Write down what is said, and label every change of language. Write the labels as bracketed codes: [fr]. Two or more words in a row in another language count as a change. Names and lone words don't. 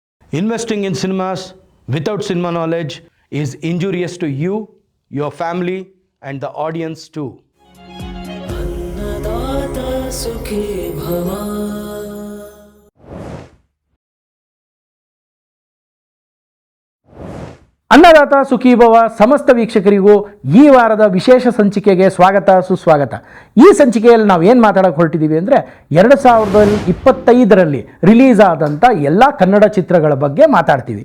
[en] Investing in cinemas without cinema knowledge is injurious to you, your family, and the audience too. [sa] अन्नदाता सुखी भव। ಅನ್ನದಾತ ಸುಖೀಭವ [kn] ಸಮಸ್ತ ವೀಕ್ಷಕರಿಗೂ ಈ ವಾರದ ವಿಶೇಷ ಸಂಚಿಕೆಗೆ ಸ್ವಾಗತ ಸುಸ್ವಾಗತ. ಈ ಸಂಚಿಕೆಯಲ್ಲಿ ನಾವು ಏನು ಮಾತಾಡೋಕೆ ಹೊರಟಿದ್ದೀವಿ ಅಂದರೆ 2025ರಲ್ಲಿ ರಿಲೀಸ್ ಆದಂಥ ಎಲ್ಲ ಕನ್ನಡ ಚಿತ್ರಗಳ ಬಗ್ಗೆ ಮಾತಾಡ್ತೀವಿ.